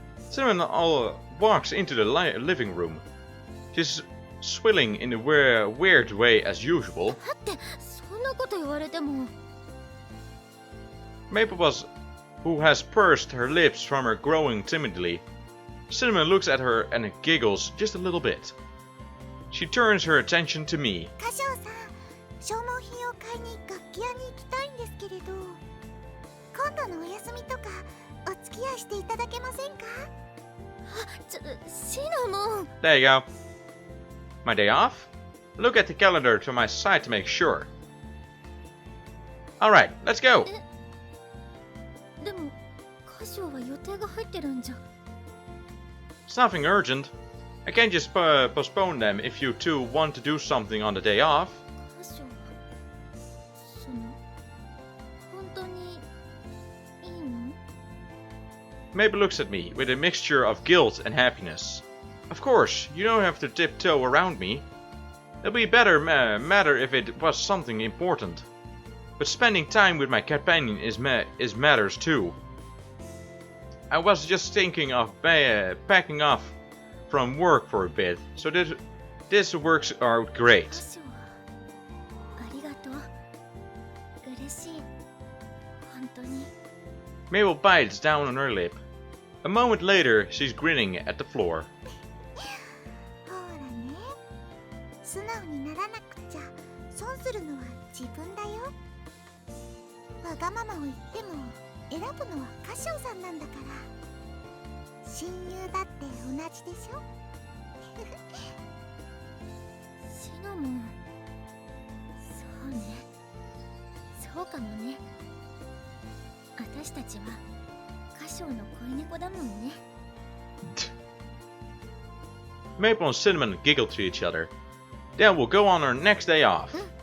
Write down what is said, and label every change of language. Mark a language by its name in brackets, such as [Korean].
[English] Cinnamon walks into the living room. She's swilling in a weird way as usual. [Japanese] だってそんなこと言われても。 [English] Maple who has pursed her lips from her growing timidly. Cinnamon looks at her and giggles just a little bit. She turns her attention to me. [Japanese] 歌唱さん、消耗品を買いに楽器屋に行きたいんですけれど、今度のお休みとかお付き合いしていただけませんか？シナモン。 [English] There you go. My day off? Look at the calendar to my side to make sure. Alright, let's go. [Japanese] でも歌唱は予定が入ってるんじゃ。 [English] It's nothing urgent. I can't just postpone them if you two want to do something on the day off. [Japanese] 歌唱、その本当にいいの？ [English] Maple looks at me with a mixture of guilt and happiness. Of course, you don't have to tiptoe around me. It'll be better matter if it was something important. But spending time with my companion is matters too. I was just thinking of packing off from work for a bit, so this works out great. [Japanese] 歌唱、ありがとう。嬉しい。本当に。 [English] Mabel bites down on her lip. A moment later, she's grinning at the floor. [Japanese] ほらね、素直にならなくちゃ損するのは自分だよ。わがままを言っても選ぶのは歌唱さんなんだから。親友だって同じでしょ。シナモン、そうね、そうかもね。私たちは歌唱の恋猫だもんね。 [English] Maple and Cinnamon giggle to each other. Then we'll go on our next day off.